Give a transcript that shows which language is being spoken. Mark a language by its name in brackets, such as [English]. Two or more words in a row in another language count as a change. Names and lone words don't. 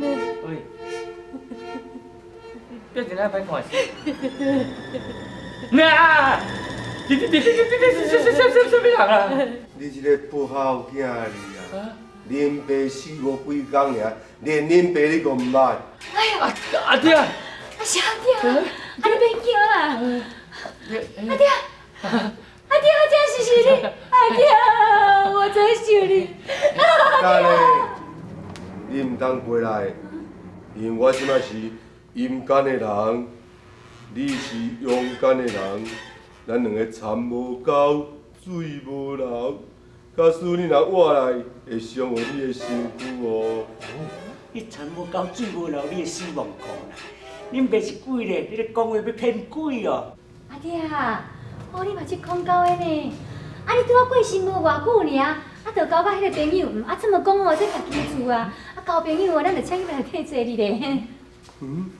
[Min Nan Chinese] 喂，表情哪歹看死？啊！你什么人啊？你一个不好囝儿啊！恁爸死无几工尔，连恁爸你都毋捌。哎呦，阿爹，是阿爹，你别惊啦。阿爹，是你，阿爹，我真想你。等下，你毋通过来，因为我即摆是阴间的人，你是阳间的人，咱两个田无交，水无流。假使你若活来，会伤害你的身躯哦。你田无交，水无流，你会死亡苦啦。恁爸是鬼咧，你咧讲话要骗鬼哦。阿爹啊，你嘛捌讲到的呢。你拄我过身无偌久尔，就交甲迄个朋友，这么讲这家己厝啊，交朋友咱就请伊来替做你咧。